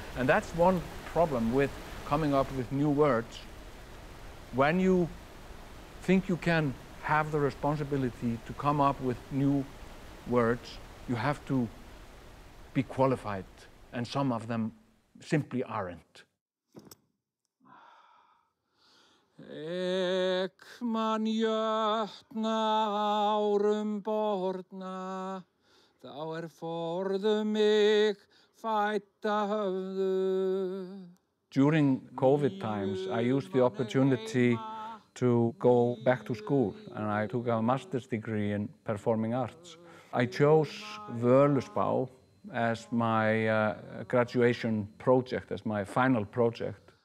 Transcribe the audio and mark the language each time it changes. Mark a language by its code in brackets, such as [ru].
[en] And that's one problem with coming up with new words. When you think you can have the responsibility to come up with new words, you have to be qualified, and some of them simply aren't. [is] Ek man jötna árum borna, þá forðu mig fædda höfðu. [en] During COVID times, I used the opportunity to go back to school, and I took a master's degree in performing arts. I chose Völuspá as my graduation project, as my final project.